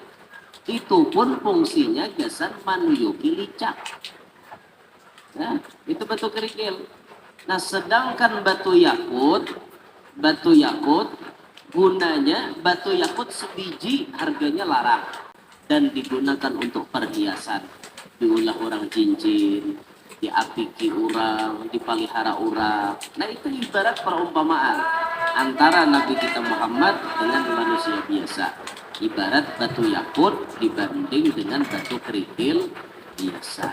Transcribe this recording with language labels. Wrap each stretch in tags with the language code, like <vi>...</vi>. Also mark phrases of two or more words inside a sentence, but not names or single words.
<bjn>Itu pun fungsinya gasan manuyuki licak. Nah, itu batu kerikil. Nah, sedangkan batu yakut gunanya batu yakut sebiji harganya larang dan digunakan untuk perhiasan, diulah orang cincin, diapiki orang, dipelihara orang. Nah, itu ibarat perumpamaan antara Nabi kita Muhammad dengan manusia biasa. Ibarat batu yakut dibanding dengan batu kerikil biasa.</bjn>